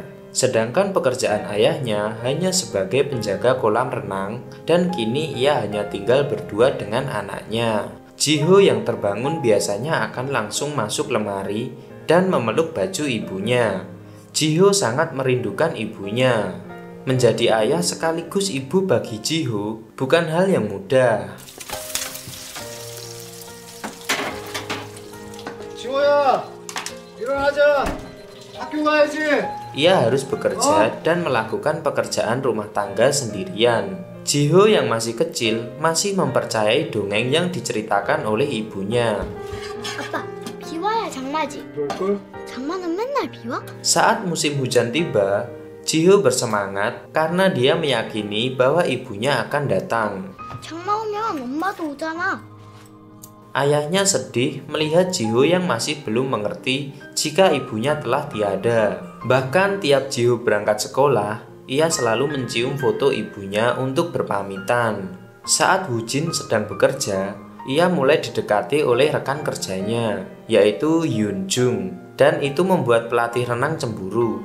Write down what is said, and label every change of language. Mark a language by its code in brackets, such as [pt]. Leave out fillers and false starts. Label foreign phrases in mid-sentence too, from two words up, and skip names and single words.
[id] Sedangkan pekerjaan ayahnya hanya sebagai penjaga kolam renang dan kini ia hanya tinggal berdua dengan anaknya. Ji-ho yang terbangun biasanya akan langsung masuk lemari dan memeluk baju ibunya. Ji-ho sangat merindukan ibunya. Menjadi ayah sekaligus ibu bagi Ji-ho bukan hal yang mudah. [ko] 지호야, 일어나자. 학교 가야지. [id] Ia harus bekerja dan melakukan pekerjaan rumah tangga sendirian. Ji-ho yang masih kecil masih mempercayai dongeng yang diceritakan oleh ibunya. [ko] 아빠, 비 와야 장마지. 그럴걸? 장마는 맨날 비 와? [id] Saat musim hujan tiba, Ji-ho bersemangat karena dia meyakini bahwa ibunya akan datang. [ko] 장마 오면 엄마도 오잖아. [id] Ayahnya sedih melihat Ji-ho yang masih belum mengerti jika ibunya telah tiada. Bahkan tiap Ji-ho berangkat sekolah, ia selalu mencium foto ibunya untuk berpamitan. Saat Woo Jin sedang bekerja, ia mulai didekati oleh rekan kerjanya, yaitu Yoon Jung, dan itu membuat pelatih renang cemburu.